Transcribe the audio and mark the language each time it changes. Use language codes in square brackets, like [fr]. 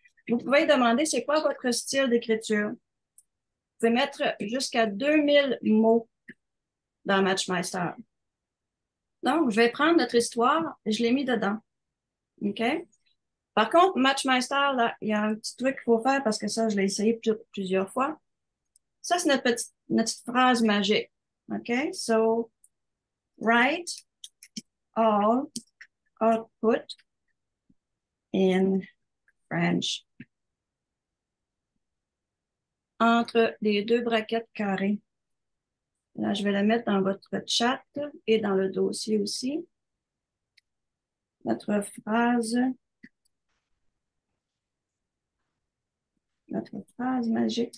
[fr] Vous pouvez demander c'est quoi votre style d'écriture. Vous pouvez mettre jusqu'à 2000 mots dans Matchmeister. Donc, je vais prendre notre histoire et je l'ai mis dedans. OK? Par contre, Matchmeister, là, il y a un petit truc qu'il faut faire parce que ça, je l'ai essayé plusieurs fois. Ça, c'est notre petite phrase magique. OK? [en] So, write all output in French. [fr] Entre les deux braquettes carrées. Là, je vais la mettre dans votre chat et dans le dossier aussi. Notre phrase, notre phrase magique.